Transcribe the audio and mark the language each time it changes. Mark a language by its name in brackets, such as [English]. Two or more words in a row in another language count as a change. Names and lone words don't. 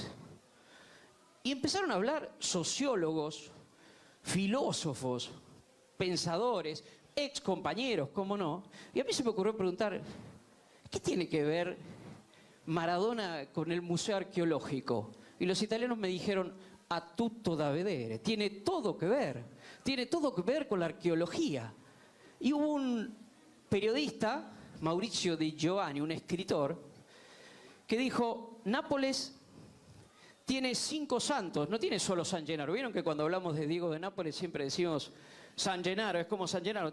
[Spanish] Y empezaron a hablar sociólogos, filósofos, pensadores, ex compañeros, cómo no. Y a mí se me ocurrió preguntar, ¿qué tiene que ver Maradona con el Museo Arqueológico? Y los italianos me dijeron, [Italian] a tutto da vedere, [Spanish] tiene todo que ver con la arqueología. Y hubo un periodista, Maurizio Di Giovanni, un escritor, que dijo, Nápoles tiene 5 santos, no tiene solo San Gennaro. ¿Vieron que cuando hablamos de Diego de Nápoles siempre decimos San Gennaro, es como San Gennaro?